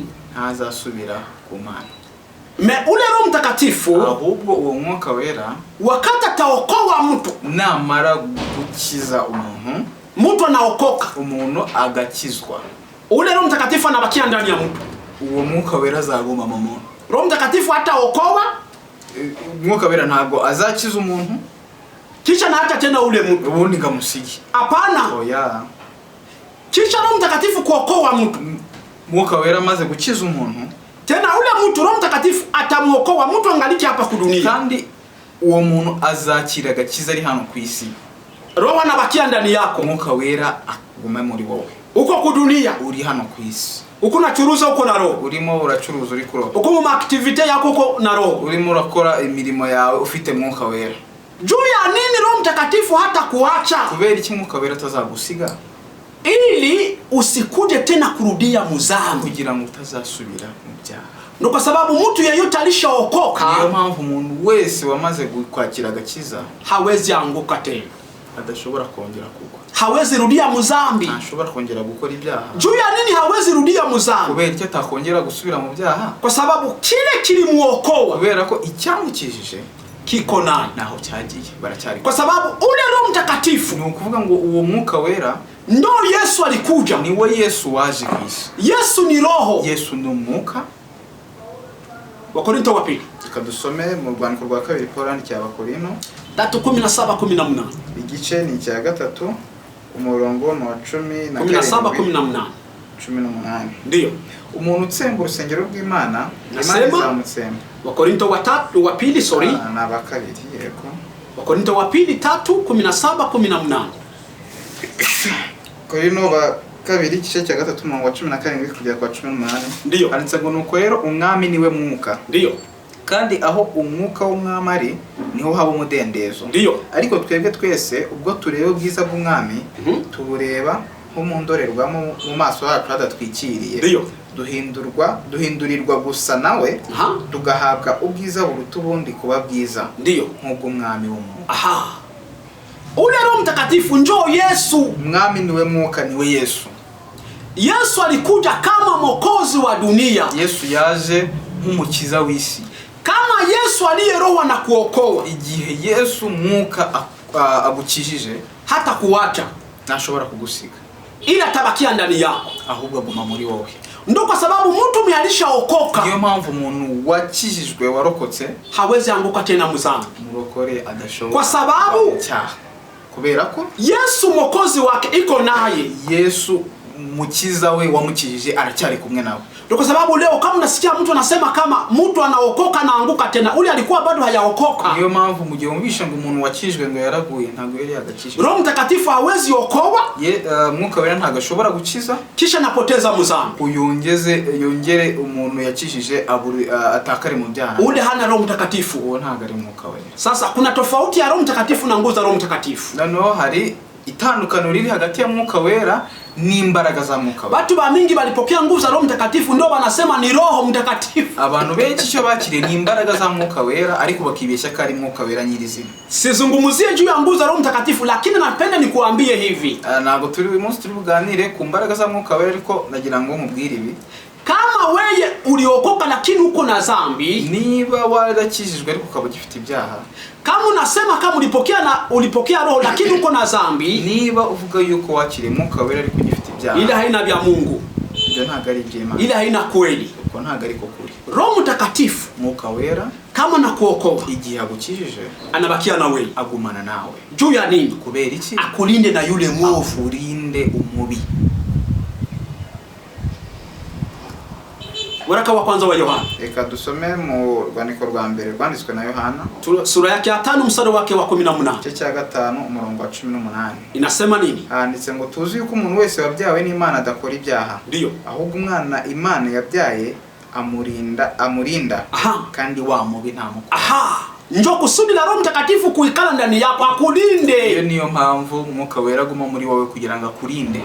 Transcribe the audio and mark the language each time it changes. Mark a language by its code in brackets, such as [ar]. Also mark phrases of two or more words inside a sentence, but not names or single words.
[rw] ntazasubira ku Mana. [sw] Ule Roho Mtakatifu, [rw] ahubwo uwo Mwuka Wera [sw] wakati ataokoa mtu, [rw] namara gukiza [sw] mtu anaokoka, [rw] umuntu agakizwa, [sw] ule Roho Mtakatifu anabakia ndani ya mtu. [rw] Uwo Mwuka Wera azaguma mu muntu. [sw] Roho Mtakatifu hataokoa, [rw] Mwuka Wera ntago azakiza umuntu [sw] kisha na hata tena ule mtu [rw] ubundi ngamusigi. [sw] Hapana. [rw] Oya. [sw] Kisha Roho Mtakatifu kuokoa mtu, [rw] Mwuka Wera maze gukiza umuntu, [sw] tena ule mtu Roho Mtakatifu atamuokoa mtu angaliki hapa ku dunia, [rw] kandi uwo muntu azakira gakiza ari hano ku isi. [sw] Roho anabakia ndani yako, [rw] Mwuka Wera aguma muri wowe. [sw] Uko ku dunia, [rw] uri hano ku isi, [sw] uko nacuruza, uko na Roho, [rw] urimo uracuruza, uri kuroba, [sw] uko mu activity yako uko na Roho, [rw] urimo urakora imirimo yawe ufite Mwuka Wera. [sw] Juu ya nini Roho Mtakatifu hata kuacha? [rw] Kubera iki Mwuka Wera atazagusiga? [sw] Ili usikuje tena kurudia muzambi, [rw] kugira ngo utazasubira mu byaha. [sw] Ndio kwa sababu mtu yeyote alishaokoka, [rw] niyo mpamvu umuntu wese wamaze kwakira gakiza [sw] hawezi anguka tena, [rw] adashobora kongera kugwa, [sw] hawezi rudia muzambi, [rw] ntashobora kongera gukora ibyaha. [sw] Juu ya nini hawezi rudia muzambi? [rw] Kubera icyo atakongera gusubira mu byaha, [sw] kwa sababu kile kilimuokoa, [rw] kubera ko icyamukijije [sw] kiko naye. [rw] naho cyagiye baracyari. [sw] Kwa sababu ule Roho Mtakatifu [rw] Ni ukuvuga ngo uwo mwuka wera [sw] ndo Yesu alikuja. [rw] niwe Yesu waje ku isi. [sw] Yesu ni roho. [rw] Yesu ni umwuka. [sw] Wakorinto wa pili. [rw] Tukadusome mu rwandiko rwa kabiri Paulo yandikiye Abakorinto 3:17-18. igice ni icya gatatu umurongo wa 17-18. [sw] Ndiyo. [rw] Umuntu utsemba urusengero rw'Imana, Imana izamutsemba. [sw] Wakorinto wa pili, sorry. [rw] Na bakabiri yego. [sw] Wakorinto wa pili 3:17-18. [rw] Korinto ba kabiri igice cya gatatu umurongo wa 17 kugera kwa 18. [sw] Ndiyo. [rw] Handitse ngo nuko rero umwami niwe mwuka. [sw] Ndiyo. [rw] Kandi aho umwuka w'umwami ari niho haba umudendezo. [sw] Ndiyo. [rw] Ariko twebwe twese ubwo tureba ubwiza bw'umwami tubureba nko mu ndorerwamo mu maso yacu hadatwikiriye. [sw] Ndiyo. [rw] Duhindurirwa gusa nawe tugahabwa ubwiza buruta ubundi kuba bwiza. [sw] Ndiyo. [rw] Nk'ubw'umwami w'umwuka. Aha. [sw] Ule Roho Mtakatifu njoo Yesu. [rw] Umwami niwe mwuka, niwe Yesu. [sw] Yesu alikuja kama mwokozi wa dunia. [rw] Yesu yaje nk'umukiza w'isi. [sw] Kama Yesu aliye roho na kuokoa. [rw] Igihe Yesu mwuka agukijije [sw] hata kuacha [rw] ntashobora kugusiga, [sw] ila tabakia ndani yako, [rw] ahubwo aguma muri wowe. [sw] Ndo kwa sababu mtu alishaokoka. [rw] Niyo mpamvu umuntu wakijijwe warokotse [sw] hawezi anguka tena muzambi. [rw] Murokore adashobora. [sw] Kwa sababu [rw] kubera ko [sw] Yesu mwokozi wake iko naye. [rw] Yesu mukiza we wamukijije aracyari kumwe nawe. [sw] Ndio kwa sababu leo kama unasikia mtu anasema kama mtu anaokoka na anguka tena, ule alikuwa bado hayaokoka. [rw] Niyo mpamvu mugihe umvisha ngo umuntu wakijijwe ngo yaraguye ntago yari yagakijije. [sw] Roho Mtakatifu hawezi okoa. [rw] Mwuka wera ntago ashobora gukiza [sw] kisha napoteza muzambi. [rw] Yongere umuntu yakijije atakare mu byaha. [sw] Ule hana Roho Mtakatifu. [rw] Uwo ntago ari mwuka wera. [sw] Sasa kuna tofauti ya Roho Mtakatifu na nguvu za Roho Mtakatifu. [rw] Noneho hari itandukano riri hagati ya mwuka wera n'imbaraga za mwuka wera. [sw] Watu bamingi walipokea nguvu za Roho Mtakatifu ndio wanasema ni Roho Mtakatifu. [rw] Abantu benshi cyo bakire ni imbaraga za mwuka wera ariko bakibeshya ko ari mwuka wera nyirizina. [sw] Sizungumuzie juu ya nguvu za Roho Mtakatifu, lakini napenda nikuambie hivi. [rw] Ntabwo turi uyu munsi turi buganire ku mbaraga za mwuka wera, ariko nagira ngo mubwire ibi. [sw] Kama wewe uliokoka lakini uko na dhambi, [rw] niba warakijijwe ariko ukaba ugifite ibyaha, [sw] kama unasema kama ulipokea roho lakini uko na dhambi, [rw] niba uvuga yuko wakire mwuka wera ariko ugifite ibyaha, [sw] ile haina vya Mungu, [rw] ile ntago ari iby'Imana, [sw] ile haina kweli, [rw] uko ntago ari ko kuri. [sw] Roho Mtakatifu [rw] mwuka wera [sw] kama nakuokoa, [rw] igihe agukijije [sw] anabakia na wewe, [rw] agumana nawe. [sw] Juu ya nini? [rw] Kubera iki? [sw] Akulinde na yule mwovu, [rw] urinde umubi. [sw] Waraka wa kwanza wa Yohana. [rw] Reka dusome mu rwandiko rwa mbere rwanditswe na Yohana, [sw] sura yake ya 5 mstari wake wa 18. [rw] Igice cya 5 umurongo wa 18. [sw] Inasema nini? [rw] Handitse ngo tuzi yuko umuntu wese wabyawe n'Imana adakora ibyaha. [sw] Ndiyo. [rw] Ahubwo umwana Imana yabyaye amurinda. Kandi wa mubi ntamuko. [sw] Njoo kusudi la Roho Mtakatifu kuikala ndani yako akulinde. [rw] Iyo niyo mpamvu mwuka wera guma muri wowe kugira ngo akurinde.